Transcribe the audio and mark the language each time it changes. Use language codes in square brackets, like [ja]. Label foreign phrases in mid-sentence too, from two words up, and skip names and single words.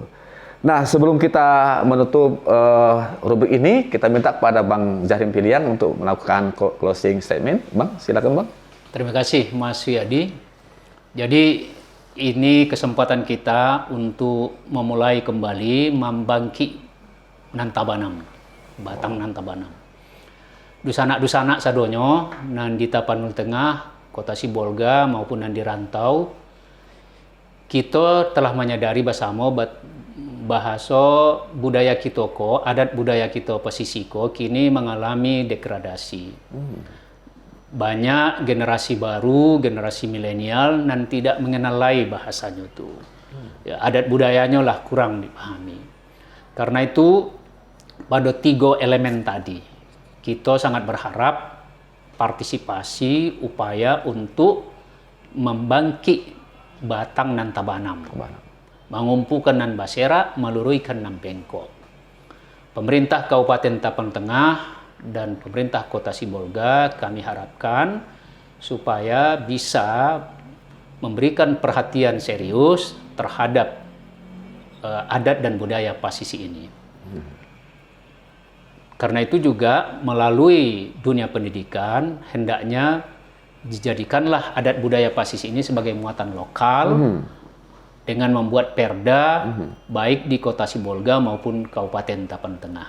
[id] Nah, sebelum kita menutup rubrik ini, kita minta kepada Bang Zahrin Piliang untuk melakukan [en] closing statement. [id] Bang, silakan Bang. Terima kasih Mas Wiyadi. Jadi ini kesempatan kita untuk memulai kembali membangkit Nantabanam, Batang Nantabanam. [min] Dusanak-dusanak sadonyo nan di Tapanuli Tengah, Kota Sibolga maupun nan di rantau, [id] kita telah menyadari bersama bahasa budaya kita ko, adat budaya kita pesisiko kini mengalami degradasi. Banyak generasi baru, generasi milenial nan tidak mengenalai bahasanya itu. Ya, adat budayanya lah kurang dipahami. Karena itu pada 3 elemen tadi kita sangat berharap partisipasi upaya untuk membangkit Batang Nantabanam, mengumpulkan [min] nan basera, meluruikan nan pengko. [id] Pemerintah Kabupaten Tapang Tengah dan pemerintah Kota Sibolga kami harapkan supaya bisa memberikan perhatian serius terhadap adat dan budaya Pasisi ini. Karena itu juga melalui dunia pendidikan hendaknya dijadikanlah adat budaya Pasisi ini sebagai muatan lokal dengan membuat perda baik di Kota Sibolga maupun Kabupaten Tapang Tengah.